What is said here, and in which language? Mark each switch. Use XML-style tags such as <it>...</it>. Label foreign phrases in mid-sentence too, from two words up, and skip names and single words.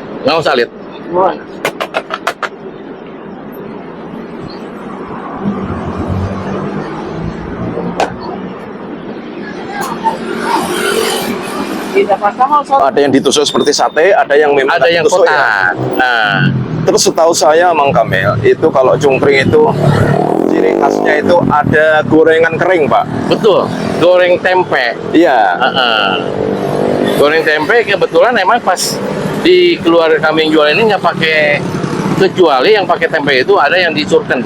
<id>Nggak usah lihat. Mo. Hindi pa sama sa Ada yang ditusuk seperti sate, ada yang memang Ada nggak yang ditusuk ya. kotak. Nah, Terus setahu saya Mang Kamil, itu kalau cungkring itu ciri khasnya itu ada gorengan kering Pak. betul. Goreng tempe. Iya. Goreng tempe kebetulan emang pas di keluarga kami yang jual ini nggak pakai, kecuali yang pakai tempe itu ada yang disurken</id>